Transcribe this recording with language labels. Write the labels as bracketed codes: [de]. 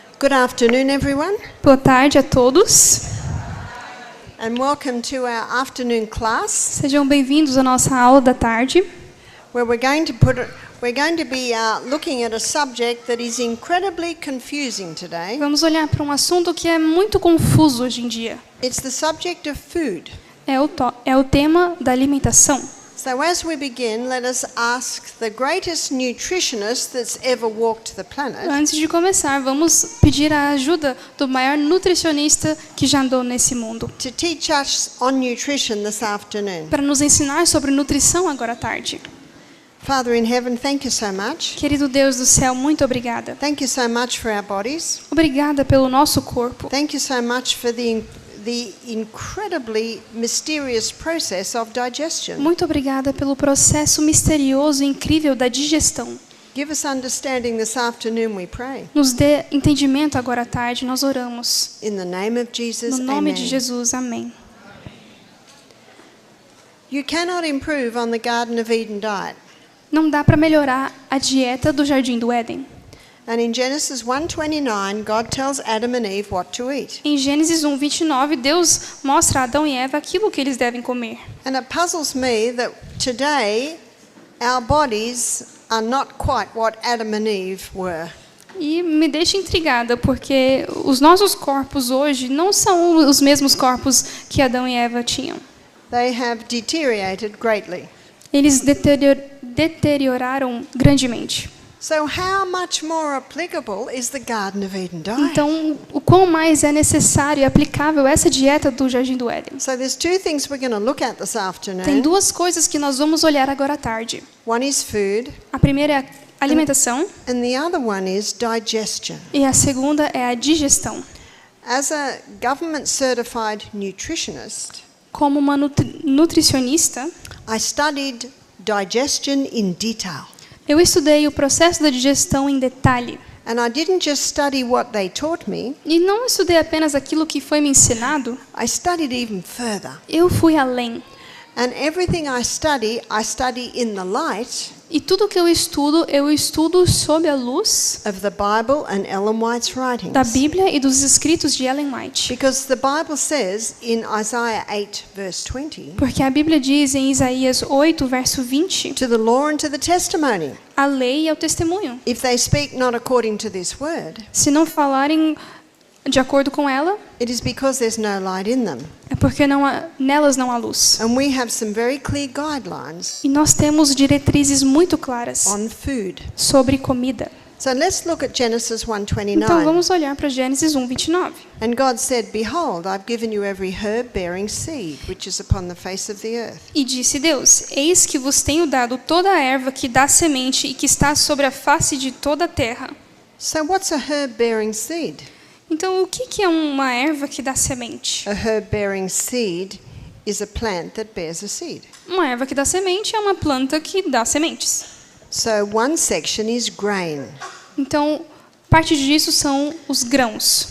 [en] Good afternoon, everyone, [pt] Boa tarde a todos. [en] and welcome to our afternoon class, [pt] Sejam bem-vindos à nossa aula da tarde, [en] where we're going to be looking at a subject that is incredibly confusing today. [pt] Vamos olhar para um assunto que é muito confuso hoje em dia. [en] It's the subject of food. [pt] É o tema da alimentação. [en] So as we begin, let us ask the greatest nutritionist that's ever walked the planet [pt] Antes de começar, vamos pedir a ajuda do maior nutricionista que já andou nesse mundo, [en] to teach us on nutrition this afternoon. [pt] para nos ensinar sobre nutrição agora à tarde. [en] Father in heaven, thank you so much. [pt] Querido Deus do céu, muito obrigada. [en] Thank you so much for our bodies. [pt] Obrigada pelo nosso corpo. [en] Thank you so much for the incredibly mysterious process of digestion. [pt] Muito obrigada pelo processo misterioso e incrível da digestão. [en] Give us understanding this afternoon, we pray. [pt] Nos dê entendimento agora à tarde, nós oramos. [en] In the name of Jesus, [pt] No nome [en] amen. [pt] de Jesus, amém. [en] You cannot improve on the Garden of Eden diet. [pt] Não dá para melhorar a dieta do Jardim do Éden. [en] And in Genesis 1:29, God tells Adam and Eve what to eat. [pt] Em Gênesis 1:29, Deus mostra a Adão e Eva aquilo que eles devem comer. [en] And it puzzles me that today our bodies are not quite what Adam and Eve were. [pt] E me deixa intrigada, porque os nossos corpos hoje não são os mesmos corpos que Adão e Eva tinham. [en] They have deteriorated greatly. [pt] Eles deterioraram grandemente. [en] So how much more applicable is the Garden of Eden diet? [pt] Então, o quão mais é necessário e aplicável essa dieta do Jardim do Éden? [en] So there's two things we're going to look at this [pt] Tem [en] afternoon. [pt] duas coisas que nós vamos olhar agora à tarde. [en] One is food, [pt] A primeira é a alimentação [en] and the other one is digestion. [pt] e a segunda é a digestão. [en] As a government certified nutritionist, [pt] Como uma nutricionista, [en] I studied digestion in detail. [pt] eu estudei o processo da digestão em detalhe. [en] And I didn't just study what they taught me, [pt] E não estudei apenas aquilo que foi me ensinado, [en] I studied even further. [pt] eu fui além. [en] And everything I study in the light [pt] E tudo que eu estudo sob a luz [en] of the Bible and Ellen White's writings. [pt] da Bíblia e dos escritos de Ellen White. [en] Because the Bible says in Isaiah 8 verse 20, [pt] Porque a Bíblia diz em Isaías 8, verso 20, [en] to the law and to the testimony, [pt] a lei e ao testemunho. [en] if they speak not according to this word, [pt] Se não falarem de acordo com ela, [en] it is because there's no light in them. [pt] é porque nelas não há luz. [en] And we have some very clear guidelines [pt] E nós temos diretrizes muito claras [en] on food. [pt] sobre comida. [en] So let's look at Genesis [pt] Então 1:29. vamos olhar para Gênesis 1:29. [en] And God said, behold, I've given you every herb bearing seed, which is upon the face of the earth. [pt] E disse Deus: Eis que vos tenho dado toda a erva que dá semente e que está sobre a face de toda a terra. [en] So what's a herb bearing seed? [pt] Então, o que é uma erva que dá semente? [en] A herb bearing seed is a plant that bears a seed. [pt] Uma erva que dá semente é uma planta que dá sementes. [en] So one section is grain. [pt] Então, parte disso são os grãos.